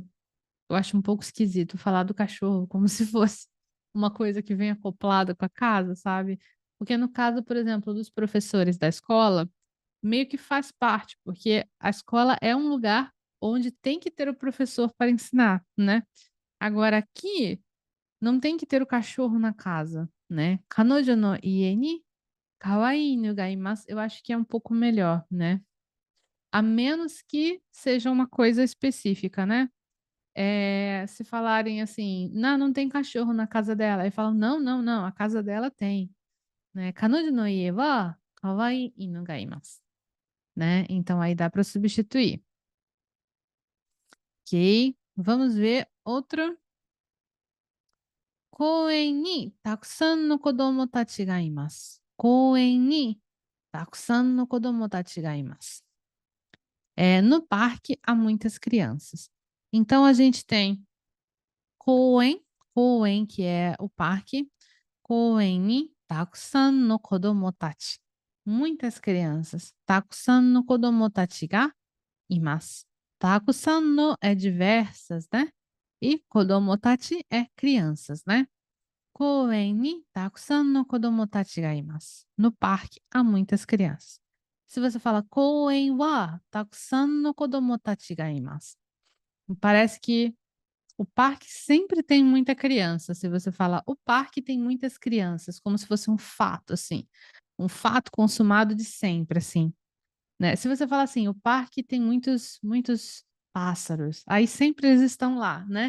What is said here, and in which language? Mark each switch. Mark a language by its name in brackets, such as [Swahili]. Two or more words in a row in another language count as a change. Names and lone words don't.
[Portuguese] Eu acho um pouco esquisito falar do cachorro como se fosse uma coisa que vem acoplada com a casa, sabe? Porque no caso, por exemplo, dos professores da escola, meio que faz parte, porque a escola é um lugar onde tem que ter o professor para ensinar, né? Agora aqui não tem que ter o cachorro na casa, né? [Japanese] 彼女の家に可愛い犬がいます, [Portuguese] eu acho que é um pouco melhor, né? A menos que seja uma coisa específica, né? Se falarem assim, não tem cachorro na casa dela, aí falam, não, não, não, a casa dela tem, né? [Japanese] 彼女の家は可愛い犬がいます, [Portuguese] né? Então aí dá para substituir. Ok, vamos ver outro. [Japanese] 公園にたくさんの子供たちがいます。公園にたくさんの子供たちがいます。 [Portuguese] No parque há muitas crianças. Então a gente tem koen, koen que é o parque, [Japanese] 公園にたくさんの子供たち. [Portuguese] Muitas crianças. [Japanese] たくさんの子供たちがいます. たくさんの [Portuguese] é diversas, né? E [Japanese] 子供たち [Portuguese] é crianças, né? [Japanese] 公園にたくさんの子供たちがいます. [Portuguese] No parque há muitas crianças. Se você fala [Japanese] 公園はたくさんの子供たちがいます, [Portuguese] parece que o parque sempre tem muita criança. Se você fala o parque tem muitas crianças, como se fosse um fato assim, um fato consumado de sempre assim, né? Se você fala assim, o parque tem muitos pássaros, aí sempre eles estão lá, né?